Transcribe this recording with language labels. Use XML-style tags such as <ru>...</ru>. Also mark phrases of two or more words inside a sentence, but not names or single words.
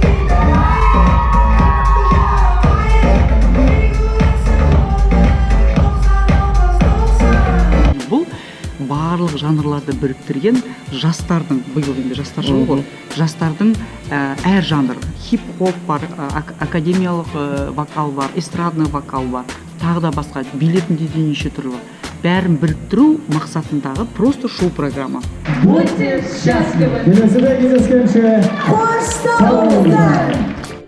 <kk>Барлық жанрларды біріктірген жастардың, биыл енді жастар жылы ғой, жастардың әр жанр, хип-хоп бар, академиялық вокал бар, эстрадный вокал бар, тағы да басқа, билетінде де неше түрлі. Бәрін біріктіру мақсатындағы просто шоу-программа.</kk> <ru>Будьте счастливы! До свидания, до скорее!</ru> <kk>Хош</kk>